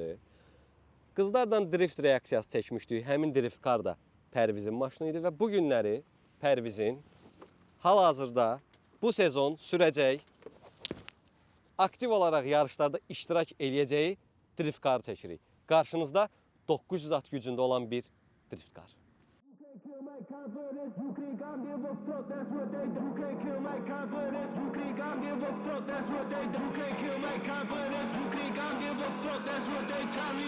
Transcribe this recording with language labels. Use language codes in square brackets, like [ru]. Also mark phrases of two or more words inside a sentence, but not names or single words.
[az] Qızlardan drift reaksiyası çəkmişdik, həmin [en] drift kar [az] da Pərvizin maşını idi və bu günləri Pərvizin hal-hazırda bu sezon sürəcək, aktiv olaraq yarışlarda iştirak eləyəcəyi [en] drift kar [az] çəkirik. Qarşınızda 900 at gücündə olan bir [en] drift kar. Kill my confidence, you can't give a fuck, that's what they do. You can't kill my confidence, you can't give a fuck, that's what they do. You can't kill my confidence, you can't give a fuck, that's what they tell me.